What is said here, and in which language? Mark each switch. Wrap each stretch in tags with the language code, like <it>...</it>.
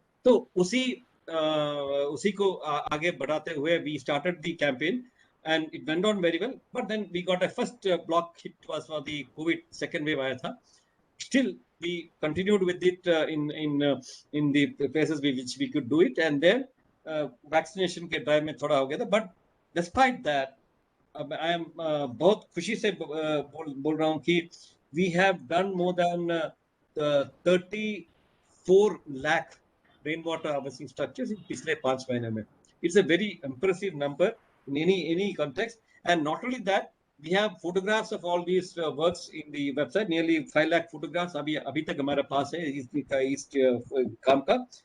<hi>तो उसी को आगे बढ़ाते हुए</hi> <en>we started the campaign and it went on very well. But then we got a first block hit was for the COVID second wave आया था. Still we continued with it in the places which we could do it, and then</en> <hi>vaccination के drive में थोड़ा हो गया था।</hi> <en>but despite that I am</en> <hi>बहुत खुशी से बोल रहा हूँ कि</hi> <en>we have done more than 34 lakh rain water harvesting structures in</en> <hi>पिछले 5 महीने में।</hi> <en>It's a very impressive number in any context. And not only that, we have photographs of all these works in the website, nearly 5 lakh photographs</en> <hi>अभी तक हमारे पास है इस काम का।</hi>